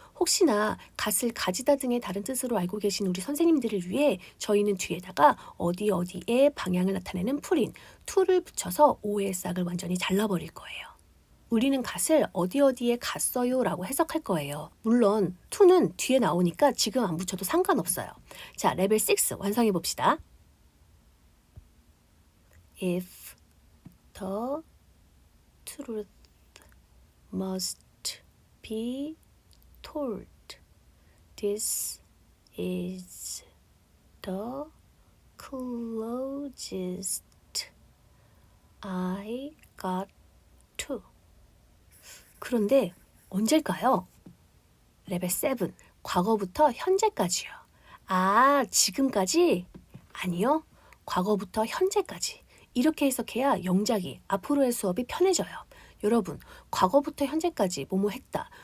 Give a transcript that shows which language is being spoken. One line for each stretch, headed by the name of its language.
Korean: 혹시나 갓을 가지다 등의 다른 뜻으로 알고 계신 우리 선생님들을 위해 저희는 뒤에다가 어디에 방향을 나타내는 풀인 to를 붙여서 오의 싹을 완전히 잘라버릴 거예요. 우리는 갓을 어디에 갔어요 라고 해석할 거예요. 물론 to는 뒤에 나오니까 지금 안 붙여도 상관없어요. 자, 레벨 6 완성해 봅시다.
English: If the truth must be told, this is the closest I got to.
Korean: 그런데 언제일까요? 레벨 7, 과거부터 현재까지요. 지금까지? 아니요. 과거부터 현재까지. 이렇게 해석해야 영작이 앞으로의 수업이 편해져요. 여러분, 과거부터 현재까지 뭐뭐 했다.